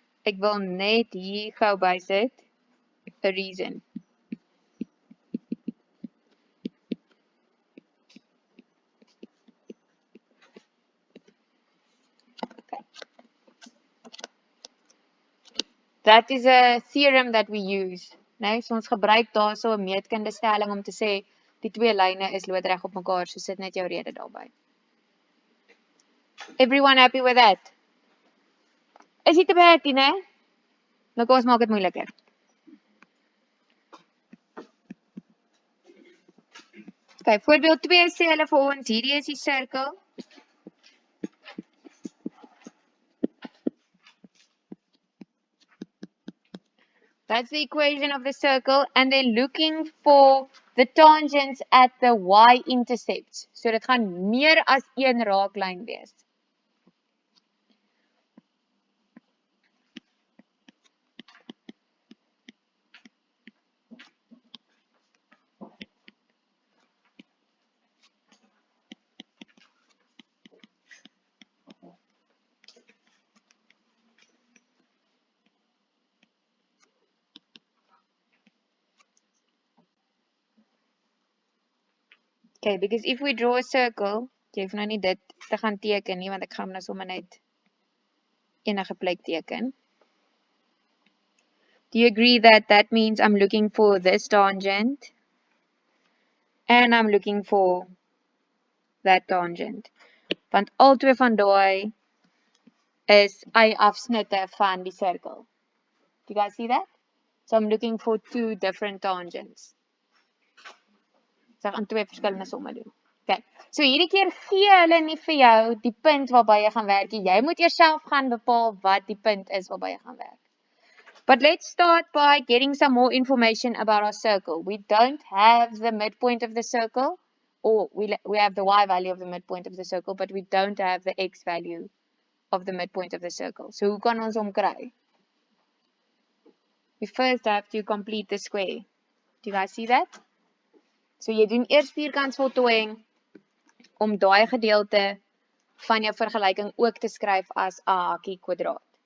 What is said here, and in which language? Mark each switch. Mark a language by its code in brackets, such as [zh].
[af] Ek wil net hier gou bysit, [en] a reason. Okay. That is a theorem that we use. [af] Nou, so ons gebruik daarso 'n meetkundestelling om te sê die twee lyne is loodreg op mekaar, so sit net jou rede daarby. [en] Everyone happy with that? [af] Is dit te baie, né? Nou kom ons maak dit moeiliker. Okay, voorbeeld 2 sê hulle vir ons, hierdie is die cirkel. [en] That's the equation of the circle, and they're looking for the tangents at the y-intercept. [af] So dit gaan meer as een raaklyn wees. Okay, [en] because if we draw a circle, [af] jy hoef nou nie dit te gaan teken nie, want ek gaan nou sommer net enige plek teken. [en] Do you agree that that means I'm looking for this tangent and I'm looking for that tangent? [af] Want al twee van daai is y-afsnitte van die cirkel. [en] Do you guys see that? So I'm looking for two different tangents. [af] So ek gaan twee verskillende somme doen. Okay. So hierdie keer gee hulle nie vir jou die punt waarby jy gaan werk nie. Jy moet jouself gaan bepaal wat die punt is waarby jy gaan werk. [en] But let's start by getting some more information about our circle. We don't have the midpoint of the circle, or we have the y value of the midpoint of the circle, but we don't have the x value of the midpoint of the circle. [af] So hoe kan ons hom kry? [en] We first have to complete the square. Do you guys see that? [af] So jy doen eers vierkantsvoltooiing om daai gedeelte van jou vergelyking ook te skryf as 'n hakkie kwadraat.